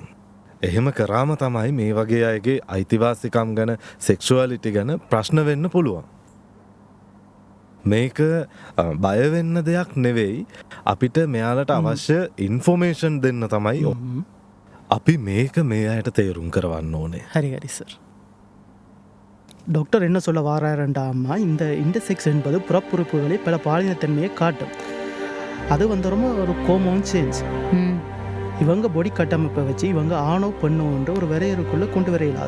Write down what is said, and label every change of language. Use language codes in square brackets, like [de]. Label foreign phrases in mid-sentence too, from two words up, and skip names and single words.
[si] එහෙම කරාම තමයි මේ වගේ අයගේ අයිතිවාසිකම් ගැන, සෙක්ෂුවැලිටි ගැන ප්‍රශ්න වෙන්න පුළුවන්. මේක බය වෙන්න දෙයක් නෙවෙයි. අපිට මෙයාලට අවශ්‍ය ඉන්ෆෝමේෂන් දෙන්න තමයි අපි මේක මේ අයට තේරුම් කරවන්න ඕනේ. [ta] ஹரி ஹரி சார். டாக்டர் என்ன சொல்ல வாராருண்டா அம்மா, இந்த இன்டர்செக்ஸ் என்பது புறப்புறுப்புகளில் பல பாலினத்தன்மையை காட்டும். அது வந்து ரொம்ப ஒரு [en] hormone change. [ta] இவங்க பொடி கட்டமைப்பை வச்சு இவங்க ஆணோ பெண்ணோன்ற ஒரு வரையறுக்குள்ளே கொண்டு வர இயலாது.